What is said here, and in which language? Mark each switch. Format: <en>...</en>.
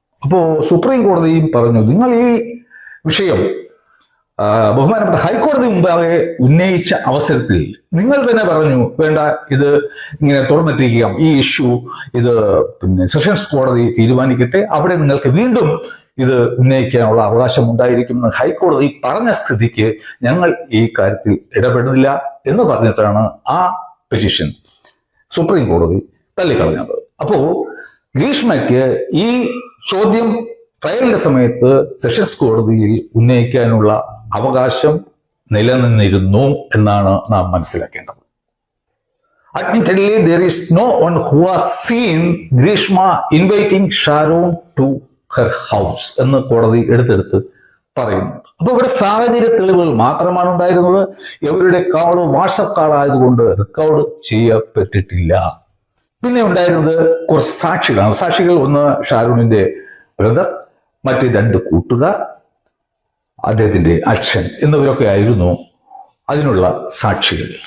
<ml>അപ്പോ സുപ്രീം കോടതിയും പറഞ്ഞു, നിങ്ങൾ ഈ വിഷയം ബഹുമാനപ്പെട്ട ഹൈക്കോടതി മുമ്പാകെ ഉന്നയിച്ച അവസരത്തിൽ നിങ്ങൾ തന്നെ പറഞ്ഞു, വേണ്ട, ഇത് ഇങ്ങനെ തുറന്നിട്ടിരിക്കാം, ഈ ഇഷ്യൂ ഇത് സെഷൻസ് കോടതി തീരുമാനിക്കട്ടെ, അവിടെ നിങ്ങൾക്ക് വീണ്ടും ഇത് ഉന്നയിക്കാനുള്ള അവകാശം ഉണ്ടായിരിക്കുമെന്ന് ഹൈക്കോടതി പറഞ്ഞ സ്ഥിതിക്ക് ഞങ്ങൾ ഈ കാര്യത്തിൽ ഇടപെടുന്നില്ല എന്ന് പറഞ്ഞിട്ടാണ് ആ പെറ്റീഷൻ സുപ്രീം കോടതി തള്ളിക്കളഞ്ഞത്. അപ്പോ ഗ്രീഷ്മയ്ക്ക് ഈ ചോദ്യം ട്രയലിന്റെ സമയത്ത് സെഷൻസ് കോടതിയിൽ ഉന്നയിക്കാനുള്ള അവകാശം നിലനിന്നിരുന്നു എന്നാണ് നാം മനസ്സിലാക്കേണ്ടത്.</ml> <en>Admittedly, there is no one who has seen Grishma inviting Sharon to her house</en> <ml>എന്ന് കോടതി എടുത്തെടുത്ത് പറയുന്നു. അപ്പൊ ഇവിടെ സാഹചര്യ തെളിവുകൾ മാത്രമാണ് ഉണ്ടായിരുന്നത്. ഇവരുടെ കാള് വാട്സപ്പ് കാളായതുകൊണ്ട് റെക്കോർഡ് ചെയ്യപ്പെട്ടിട്ടില്ല. പിന്നെ ഉണ്ടായിരുന്നത് കുറച്ച് സാക്ഷികളാണ്. സാക്ഷികൾ ഒന്ന് ഷാരൂണിന്റെ ബ്രദർ, മറ്റ് 2 കൂട്ടുകാർ, അദ്ദേഹത്തിന്റെ അച്ഛൻ എന്നിവരൊക്കെ ആയിരുന്നു അതിനുള്ള സാക്ഷികൾ.</ml>